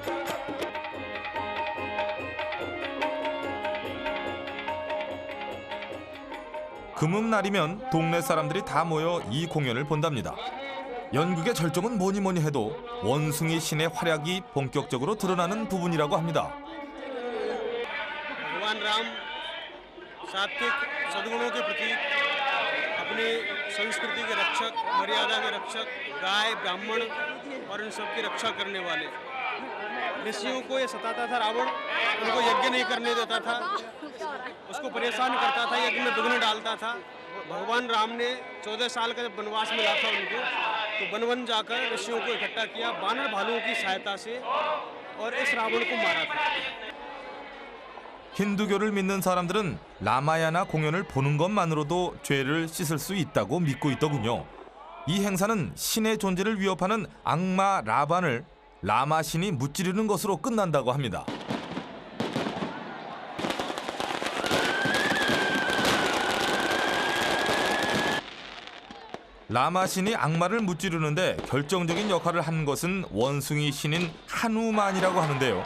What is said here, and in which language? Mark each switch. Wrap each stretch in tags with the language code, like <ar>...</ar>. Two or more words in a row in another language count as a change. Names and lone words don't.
<ko>금음날이면 동네 사람들이 다 모여 이 공연을 본답니다. 연극의 절정은 뭐니 뭐니 해도 원숭이 신의 활약이 본격적으로 드러나는 부분이라고 합니다.</ko> <hi>भगवान राम सात्विक सद्गुणों के प्रतीक अपनी संस्कृति के रक्षक मर्यादा के रक्षक गाय ब्राह्मण और इन सब की रक्षा करने वाले ऋषियों को ये सताता था रावण उनको यज्ञ नहीं करने देता था उसको परेशान करता था यज्ञ में विघ्न डालता था भगवान राम ने 14 साल का जब वनवास मिला था उनको तो वन वन जाकर ऋषियों को इकट्ठा किया बानर भालुओं की सहायता से और इस रावण को मारा था</hi> <ko>힌두교를 믿는 사람들은 라마야나 공연을 보는 것만으로도 죄를 씻을 수 있다고 믿고 있더군요. 이 행사는 신의 존재를 위협하는 악마 라반을 라마 신이 무찌르는 것으로 끝난다고 합니다. 라마 신이 악마를 무찌르는데 결정적인 역할을 한 것은 원숭이 신인 하누만이라고 하는데요.</ko>